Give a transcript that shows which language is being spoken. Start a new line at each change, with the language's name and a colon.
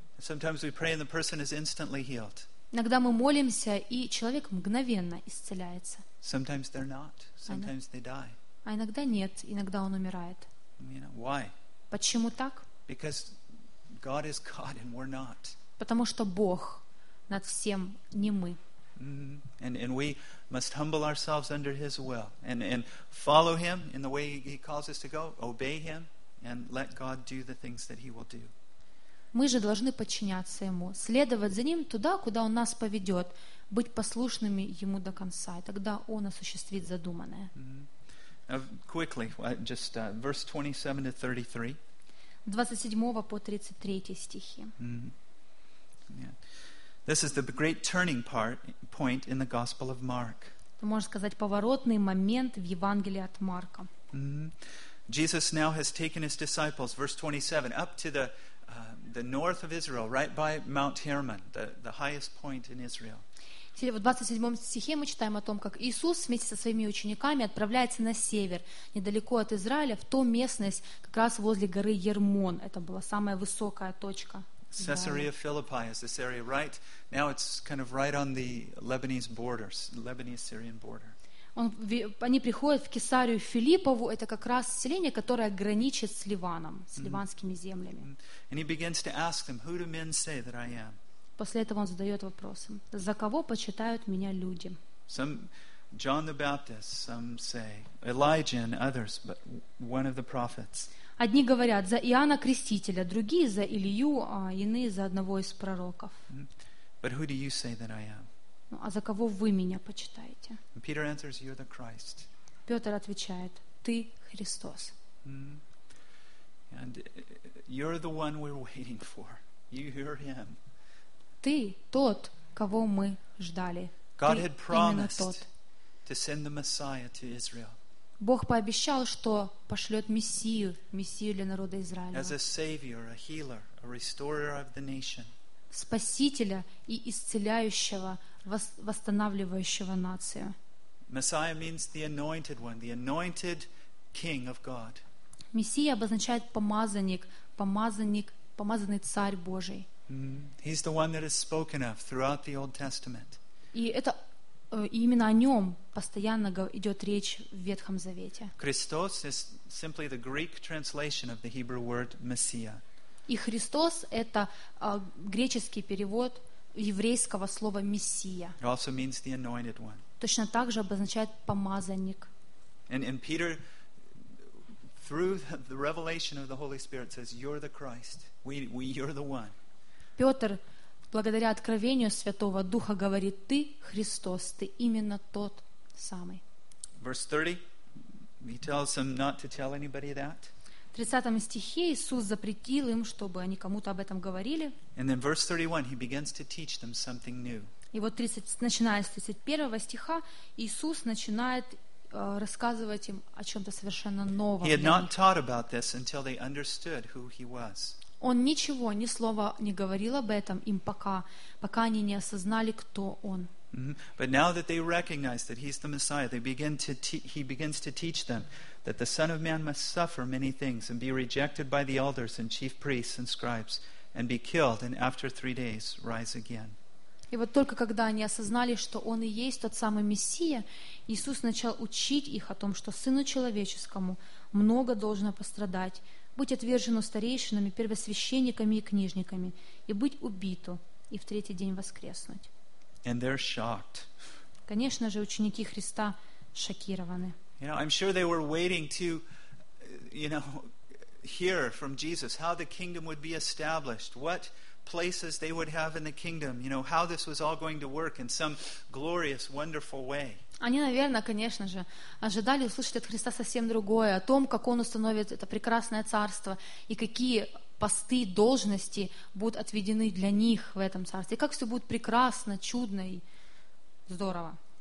English: Sometimes we pray and the person is instantly healed.
Russian: Иногда мы молимся, и человек мгновенно исцеляется.
English: Sometimes they're not. Sometimes they die.
Russian: А иногда нет, иногда он умирает.
English: You know, why?
Russian: Почему так?
English: Because God is God and we're not.
Russian: Потому что Бог над всем, не мы. Mm-hmm.
English: And we must humble ourselves under His will and follow Him in the way He calls us to go, obey Him and let God do the things that He will do.
Russian: Мы же должны подчиняться Ему, следовать за Ним туда, куда Он нас поведет, быть послушными Ему до конца, и тогда Он осуществит задуманное.
English: Quickly, just verse 27 to 33.
Russian: 27 по 33 стихи.
English: This is the great turning point in the Gospel of Mark.
Russian: Можно сказать, поворотный момент в Евангелии от Марка.
English: Jesus now has taken His disciples, verse 27, up to the north of Israel, right by Mount Hermon, the highest point in Israel.
Russian: В 27 стихе мы читаем о том, как Иисус вместе со своими учениками отправляется на север, недалеко от Израиля, в ту местность, как раз возле горы Ермон. Это была самая высокая точка.
English: Caesarea Philippi is this area, right? Now it's kind of right on the Lebanese borders, Lebanese-Syrian border.
Russian: Они приходят в Кесарию Филиппову, это как раз селение, которое граничит с Ливаном, с ливанскими землями.
English: And he begins to ask them, who do men say that I am?
Russian: После этого он задает вопрос, за кого почитают меня люди?
English: Some John the Baptist, some say Elijah and others, but one of the prophets.
Russian: Одни говорят за Иоанна Крестителя, другие за Илью, а иные за одного из пророков.
English: But who do you say that I am?
Russian: Ну, а за кого вы меня почитаете?
English: And Peter answers, you're the Christ.
Russian: Петр отвечает, ты Христос.
English: And you're the one we're waiting for. You hear him.
Russian: Ты тот, кого мы ждали.
English: God had promised to send the Messiah to Israel.
Russian: Бог пообещал, что пошлет Мессию, Мессию для народа Израиля.
English: As a savior, a healer, a restorer of the nation.
Russian: Спасителя и исцеляющего, восстанавливающего нацию.
English: Messiah means the anointed one, the anointed king of God.
Russian: Мессия обозначает помазанник, помазанник, помазанный царь Божий.
English: He's the one that is spoken of throughout the Old Testament.
Russian: И это именно о нем постоянно идет речь в Ветхом Завете.
English: Christos is simply the Greek translation of the Hebrew word Messiah.
Russian: И Христос это греческий перевод еврейского слова Мессия.
English: It also means the anointed one.
Russian: Точно так же обозначает помазанник.
English: And Peter, through the revelation of the Holy Spirit, says, "You're the Christ. We you're the one."
Russian: Петр, благодаря откровению Святого Духа, говорит: "Ты Христос, ты именно тот самый."
English: Verse 30, he tells them not to tell anybody that.
Russian: В 30 стихе Иисус запретил им, чтобы они кому-то об этом говорили.
English: And then verse 31, he begins to teach them something new.
Russian: И вот 30, начиная с 31 стиха, Иисус начинает рассказывать им о чем-то совершенно новом.
English: He had not taught about this until they understood who he was.
Russian: Он ничего, ни слова не говорил об этом им пока они не осознали, кто он.
English: But now that they recognize that he's the Messiah, he begins to teach them that the Son of Man must suffer many things and be rejected by the elders and chief priests and scribes and be killed and after 3 days rise again.
Russian: И вот только когда они осознали, что Он и есть тот самый Мессия, Иисус начал учить их о том, что Сыну Человеческому много должно пострадать, быть отвержену старейшинами, первосвященниками и книжниками, и быть убиту, и в третий день воскреснуть.
English: And they're shocked.
Russian: Конечно же, ученики Христа шокированы.
English: You know, I'm sure they were waiting to, you know, hear from Jesus how the kingdom would be established, what places they would have in the kingdom, you know, how this was all going to work in some glorious, wonderful way.
Russian: Они, наверное, конечно же, ожидали услышать от Христа совсем другое, о том, как Он установит это прекрасное царство и какие посты, должности будут отведены для них в этом царстве, и как все будет прекрасно, чудно и здорово.